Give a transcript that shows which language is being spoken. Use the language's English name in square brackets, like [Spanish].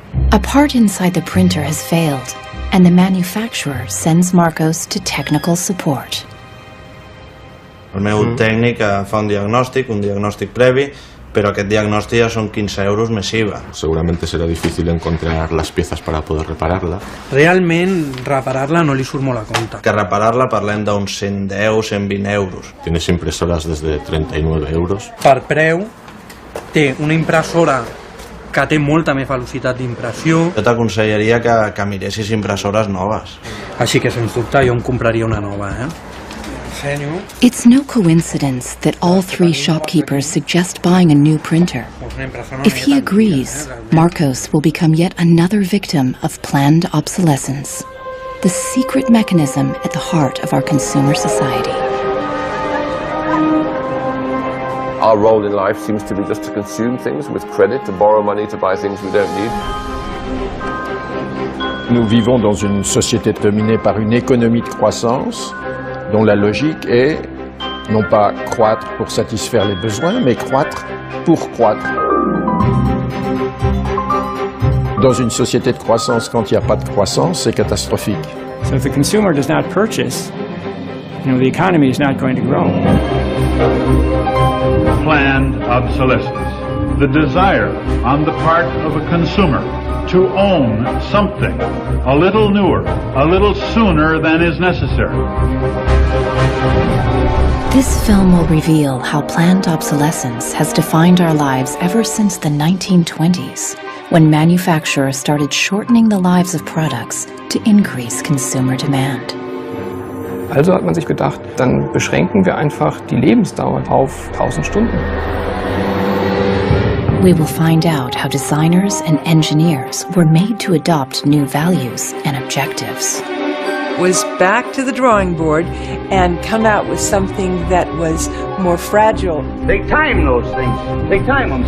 [English] A part inside the printer has failed, and the manufacturer sends Marcos to technical support. [Catalan] El meu tècnic fa un diagnòstic previ, pero aquest diagnòstic ya son 15 euros més IVA. [Spanish] Seguramente será difícil encontrar las piezas para poder repararla. [Catalan] Realment, reparar-la no li surt molt a compte. Que reparar-la parlem d'uns 110, 120 euros. [Spanish] Tienes impresoras desde 39 euros. [Catalan] Per preu, té una impressora que té molta més velocitat d'impressió. Jo t'aconsellaria que miressis impressores noves. Així que, sens dubte, jo em compraria una nova, [English] It's no coincidence that all three shopkeepers suggest buying a new printer. If he agrees, Marcos will become yet another victim of planned obsolescence, the secret mechanism at the heart of our consumer society. Our role in life seems to be just to consume things with credit, to borrow money to buy things we don't need. [French] Nous vivons dans une société dominée par une économie de croissance dont la logique est non pas croître pour satisfaire les besoins, mais croître pour croître. Dans une société de croissance, quand il n'y a pas de croissance, c'est catastrophique. [English] So if the consumer does not purchase, the economy is not going to grow. Planned obsolescence, the desire on the part of a consumer to own something a little newer, a little sooner than is necessary. This film will reveal how planned obsolescence has defined our lives ever since the 1920s, when manufacturers started shortening the lives of products to increase consumer demand. [German] Also hat man sich gedacht, dann beschränken wir einfach die Lebensdauer auf 1000 Stunden. [English] We will find out how designers and engineers were made to adopt new values and objectives. Was back to the drawing board and come out with something that was more fragile. Take time, those things. Take time them.